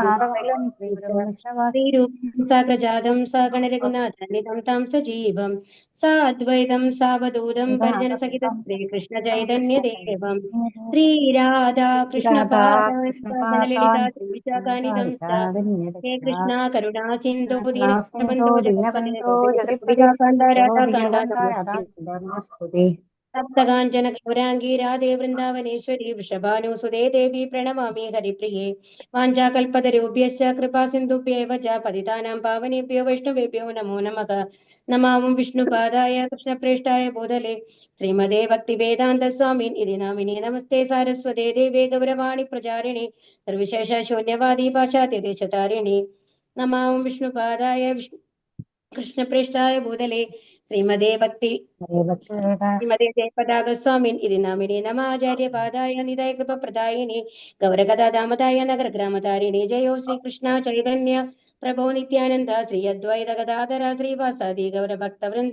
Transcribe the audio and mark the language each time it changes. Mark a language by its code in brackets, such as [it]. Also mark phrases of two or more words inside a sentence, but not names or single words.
[sa] ശ്രീരൂപം സാഗ്രജാതം സഗണരഘുനാഥനിധം താം സജീവം സാദ്വൈതം സാവധൂതം പരിജന സഹിതം ശ്രീകൃഷ്ണ ചൈതന്യദേവം ശ്രീരാധാ കൃഷ്ണ പാദാലളിതാ ത്രിവിശാഖാനിധം ഹേ കൃഷ്ണ കരുണാ സിന്ധോ ദീനബന്ധോ ജഗത്പതേ സപ്തകാഞ്ചന ഗൗരാംഗീ രാധേ വൃന്ദാവനേശ്വരി വൃഷഭാനുസുതേ ദേവി പ്രണമാമി ഹരിപ്രിയേ വാഞ്ചാകൽപതരുഭ്യശ്ച കൃപാ സിന്ധുഭ്യേവ ച പതിതാനാം പാവനേഭ്യോ വൈഷ്ണവേഭ്യോ നമോ നമഃ. നമാമം വിഷ്ണുപാദായ കൃഷ്ണപ്രേഷ്ഠായ ഭൂതലേ ശ്രീമദേ ഭക്തിവേദാന്ത സ്വാമിൻ ഇതി നാമിനേ നമസ്തേ സാരസ്വതേ ദേവേ ഗൗരവാണി പ്രചാരിണി നിർവിശേഷ ശൂന്യവാദി പാശ്ചാത്യദേശതാരിണി. നമാമം വിഷ്ണുപാദായ കൃഷ്ണപ്രേഷ്ഠായ ഭൂതലേ ശ്രീമദേ ജയപതാക സ്വാമിൻ ഇതി നാമിനേ നമാചാര്യപാദായ നിതായ കൃപപ്രദായിനി ഗൗരകഥാദാമതായ നഗരഗ്രാമധാരിണി ജയോ ശ്രീകൃഷ്ണ ചൈതന്യ പ്രഭോ നിത്യാനന്ദ ശ്രീ അദ്വൈത ഗദാധര ശ്രീവാസാദി ഗൗരഭക്തവൃന്ദ.